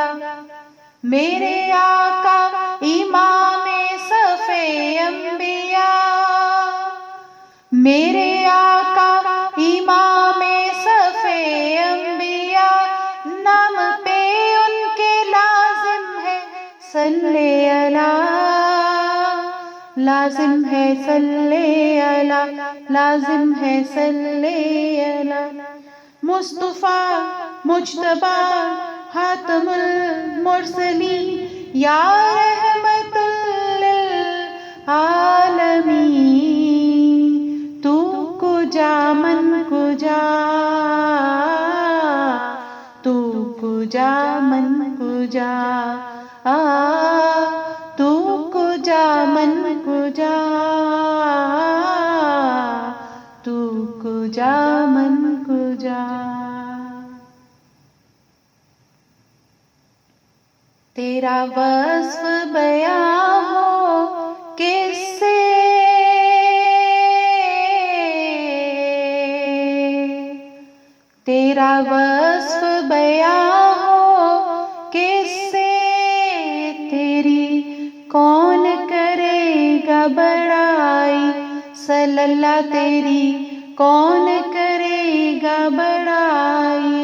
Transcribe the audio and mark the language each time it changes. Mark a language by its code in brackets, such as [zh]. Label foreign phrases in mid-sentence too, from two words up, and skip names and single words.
[ur] میرے آقا امام صف انبیاء، میرے آقا امام صف انبیاء، نام پہ ان کے لازم ہے [ar] صلی اللہ، [ur] لازم ہے [ar] صلی اللہ، [ur] لازم ہے [ar] صلی اللہ۔ [ur] مصطفیٰ مجتبیٰ خاتم المرسلین، یا رحمت للعالمین، [fa] تو کجا من کجا، تو کجا من کجا، تو کجا من کجا، تو کجا من کجا۔ [ur] تیرا وصف بیاں ہو کس سے، تیرا وصف بیاں ہو کس سے، تیری کون کرے گا بڑائی، [ar] صلی اللہ [ur] تیری کون کرے گا بڑائی۔